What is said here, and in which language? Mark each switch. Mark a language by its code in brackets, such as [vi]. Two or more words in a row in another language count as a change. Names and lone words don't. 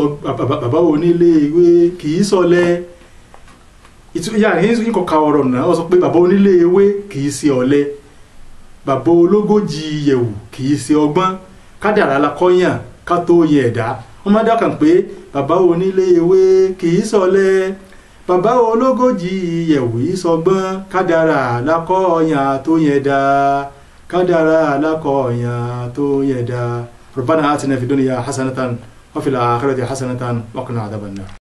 [yo] í sọlẹ̀ ìyá yín kọ ka ọ̀rọ̀ náà wọ́n sọ pé bàbá onílé ewé kì í ṣe ọ̀lẹ bàbá ológójì yẹ̀wù kì í ṣe ọgbọ́n kádàrá la kọ́yàn ká tó yẹ ẹ̀dá wọ́n máa dákàn pé bàbá onílé ewé kì í sọ̀lẹ bàbá ológójì yẹ̀wù yìí sọgbọ́n kádàrá la kọ́yàn tó yẹ dá kádàrá la kọ́yàn tó yẹ dá. [ar] ربنا آتنا في الدنيا حسنة وفي الآخرة حسنة وقنا عذاب النار.